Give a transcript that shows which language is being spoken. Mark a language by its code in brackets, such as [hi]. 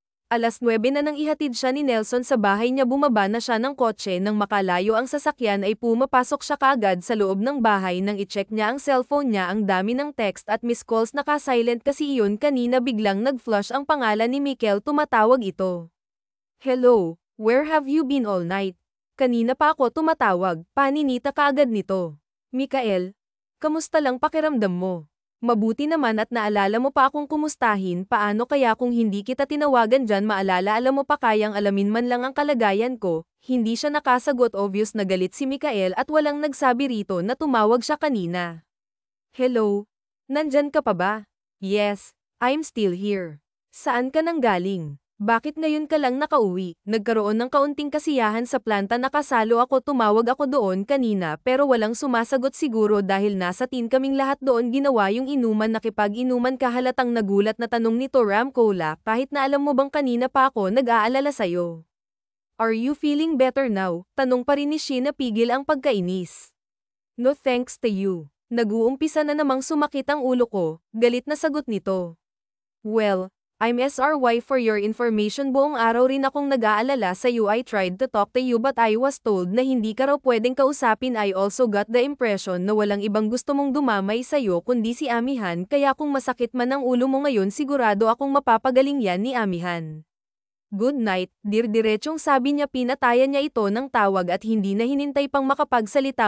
[tl] 9:00 na nang ihatid siya ni Nelson sa bahay niya, bumaba na siya ng kotse nang makalayo ang sasakyan ay pumapasok siya kaagad sa loob ng bahay nang i-check niya ang cellphone niya. Ang dami ng text at missed calls, naka-silent kasi iyon kanina. Biglang nag-flash ang pangalan ni Mikel, tumatawag ito. [en] Hello, where have you been all night? [tl] Kanina pa ako tumatawag, paninita kaagad nito. Mikael, kamusta lang pakiramdam mo? Mabuti naman at naalala mo pa akong kumustahin. Paano kaya kung hindi kita tinawagan dyan? Maalala, alam mo pa kayang alamin man lang ang kalagayan ko. Hindi siya nakasagot. Obvious na galit si Mikael at walang nagsabi rito na tumawag siya kanina. Hello? Nandyan ka pa ba? [en] Yes, I'm still here. [tl] Saan ka nang galing? Bakit ngayon ka lang nakauwi? Nagkaroon ng kaunting kasiyahan sa planta, nakasalo ako. Tumawag ako doon kanina pero walang sumasagot, siguro dahil nasa team kaming lahat doon. Ginawa yung inuman, nakipag-inuman ka. Halatang nagulat na tanong nito. Ramcola, kahit na alam mo bang kanina pa ako nag-aalala sa'yo. [en] Are you feeling better now? [tl] Tanong pa rin ni Sheena, pigil ang pagkainis. [en] No thanks to you. [tl] Nag-uumpisa na namang sumakit ang ulo ko. Galit na sagot nito. [en] Well, I'm SRY for your information. [tl] Buong araw rin akong nag-aalala sa iyo. [en] I tried to talk to you but I was told [tl] na hindi ka raw pwedeng kausapin. [en] I also got the impression [tl] na walang ibang gusto mong dumamay sa iyo kundi si Amihan, kaya kung masakit man ang ulo mo ngayon, sigurado akong mapapagaling yan ni Amihan. [en] Good night, dear. [tl] Diretsong sabi niya. Pinatayan niya ito ng tawag at hindi na hinintay pang makapagsalita.